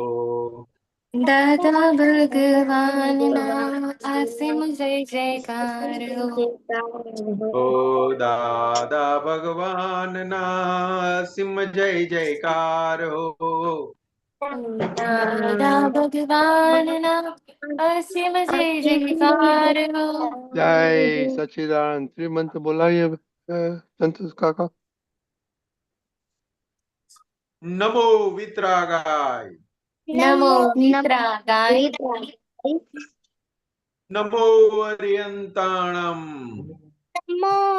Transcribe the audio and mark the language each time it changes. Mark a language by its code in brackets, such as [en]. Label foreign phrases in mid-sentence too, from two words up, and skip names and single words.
[gu] દાદા ભગવાન નામ અસીમ જય જયકાર હો। ઓ દાદા ભગવાન ના સિમ જય જયકાર હો। દાદા ભગવાન નામ અસીમ જય જયકાર હો। [hi] जय सच्चिदानंद त्रिमंत्र बोलाइए संतोष काका। [pra] नमो वितरागाय। नमो वितरागाय। नमो अरियंताणम। नमो